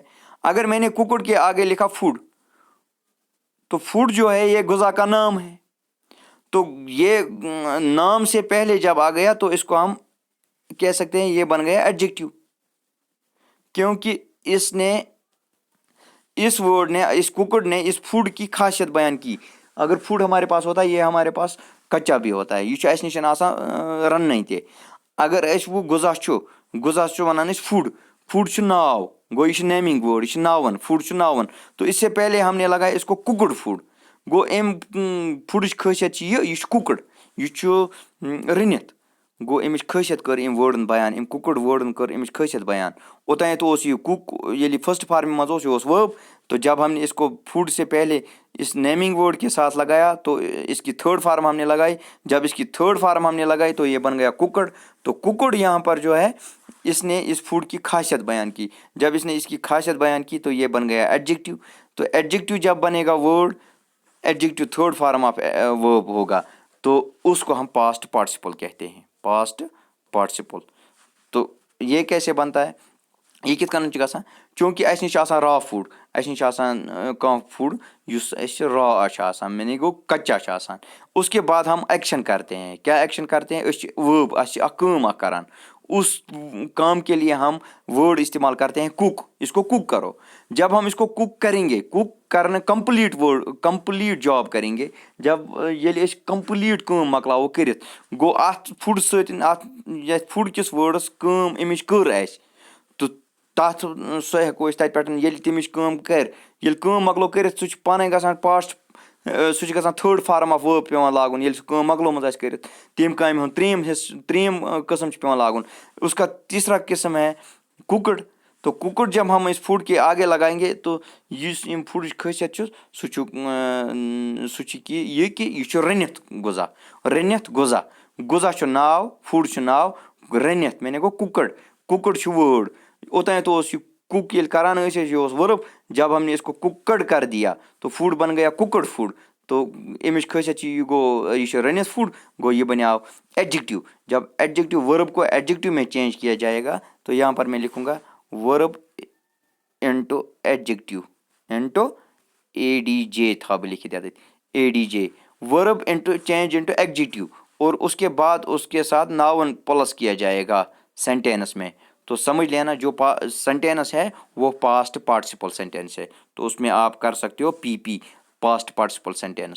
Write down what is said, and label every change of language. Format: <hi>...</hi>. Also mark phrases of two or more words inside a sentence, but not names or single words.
<ur>اگر میں نے کوکڈ کے آگے لکھا فوڈ تو فوڈ جو ہے یہ غذا کا نام ہے تو یہ نام سے پہلے جب آ گیا تو اس کو ہم کہہ سکتے ہیں یہ بن گیا ایڈجیکٹیو کیونکہ اس ورڈ نے اس کوکڈ نے اس فوڈ کی خاصیت بیان کی. اگر فوڈ ہمارے پاس ہوتا ہے یہ ہمارے پاس کچا بھی ہوتا ہے</ur> <ks>یہ چھُ اَسہِ نِش آسان رَننٕے تہِ اگر أسۍ وۄنۍ غذا چھُ وَنان أسۍ فوڈ چھُ ناو گوٚو یہ چھُ</ks> <en>naming word</en> <ks>یہ چھُ ناوُن فوڈ چھُ ناوُن</ks> <ur>تو اس سے پہلے ہم نے لگایا اس کو</ur> <en>cooked food</en> <ks>گوٚو امہِ فوڈٕچ خٲصیت چھِ یہِ چھُ کوکڈ یہ چھُ رٔنِتھ گوٚو امِچ خٲصیت کٔر أمۍ وٲرڈن بیان أمۍ کوکڈ وٲرڈن کٔر امِچ خٲصیت بیان. اوٚتانیتھ اوس یہ کُک ییٚلہِ فرسٹ فارم منٛز اوس یہ اوس ورب</ks> <ur>تو جب ہم نے اس کو فوڈ سے پہلے اس</ur> <en>naming word</en> <ur>کے ساتھ لگایا تو اس کی</ur> <en>third form</en> <ur>ہم نے لگائی جب اس کی</ur> <en>third form</en> <ur>ہم نے لگائی تو یہ بن گیا کوکڈ. تو کوکڈ یہاں پر جو ہے اس نے اس فوڈ کی خاصیت بیان کی جب اس نے اس کی خاصیت بیان کی تو یہ بن گیا ایڈجیکٹیو. تو ایڈجیکٹیو جب بنے گا ورڈ ایڈجیکٹیو</ur> <en>third form of verb</en> <ur>ہوگا تو اس کو ہم</ur> <en>past participle</en> <ur>کہتے ہیں</ur> <en>past participle.</en> <ur>تو یہ کیسے بنتا ہے</ur> <ks>یہ کِتھ کٔنۍ چھُ گژھان چوٗنٛکہِ اَسہِ نِش چھُ آسان</ks> <en>raw food</en> <ks>اَسہِ نِش چھُ آسان کانٛہہ فوڈ یُس اَسہِ را چھُ آسان یعنی گوٚو کچا چھُ آسان</ks> <ur>اس کے بعد ہم ایکشن کرتے ہیں کیا ایکشن کرتے ہیں</ur> <ks>أسۍ چھِ ورب اَسہِ چھِ اکھ کٲم اکھ کران</ks> <ur>اس کام کے لیے ہم ورڈ استعمال کرتے ہیں کُک اس کو کُک کرو. جب ہم اس کو کُک کریں گے کُک کرنا کمپلیٹ جاب کریں گے</ur> <ks>جب ییٚلہِ أسۍ کمپلیٹ کٲم مۄکلاوو کٔرِتھ گوٚو اَتھ فوڈ سۭتۍ اَتھ یَتھ فوڈ کِس وٲڈَس کٲم اَمِچ کٔر اَسہِ تہٕ تَتھ سُہ ہٮ۪کو أسۍ تَتہِ پٮ۪ٹھ ییٚلہِ تَمِچ کٲم کَرِ ییٚلہِ کٲم مۄکلو کٔرِتھ سُہ چھُ پانَے گژھان سُہ چھُ گژھان</ks> <en>third form of verb</en> <ks>پیٚوان لاگُن ییٚلہِ سُہ کٲم مۄکلومُت آسہِ کٔرِتھ تَمہِ کامہِ ہُنٛد ترٛیٚیِم قٕسٕم چھُ پیٚوان لاگُن.</ks> <ur>اس کا تیسرا قسم ہے کوکڈ تو کوکڈ جب ہم اس فوڈ کے آگے لگائیں گے تو</ur> <ks>یُس یِم فوڈٕچ خٲصیت چھُ سُہ چھُ کہِ یہِ چھُ رٔنِتھ غذا چھُ ناو فوڈ چھُ ناو رٔنِتھ مےٚ گوٚو کوکڈ چھُ وٲرڈ اوٚتانیتھ اوس یہِ کُک ییٚلہِ کران ٲسۍ أسۍ یہ اوس ورب</ks> <ur>جب ہم نے اس کو کوکڈ کر دیا تو فوڈ بن گیا کوکڈ فوڈ.</ur> <ks>تو امِچ خٲصیت چھِ یہِ گوٚو یہ چھُ رٔنِتھ فوڈ گوٚو یہ بنیاو ایڈجیکٹیو.</ks> <ur>جب ایڈجیکٹیو ورب کو ایڈجیکٹیو میں چینج کیا جائے گا تو یہاں پر میں لکھوں گا</ur> <en>verb into adjective</en> <ur>انٹو ADJ</ur> <ks>تھا بہٕ لکھِتھ یتھ</ks> <ur>ADJ</ur> <en>verb into change into adjective</en> <ur>اور اس کے بعد اس کے ساتھ ناؤن پلس کیا جائے گا سینٹینس میں. تو سمجھ لینا جو سینٹینس ہے وہ</ur> <en>past participle sentence</en> <ur>ہے تو اس میں آپ کر سکتے ہو PP</ur> <en>past participle sentence.</en>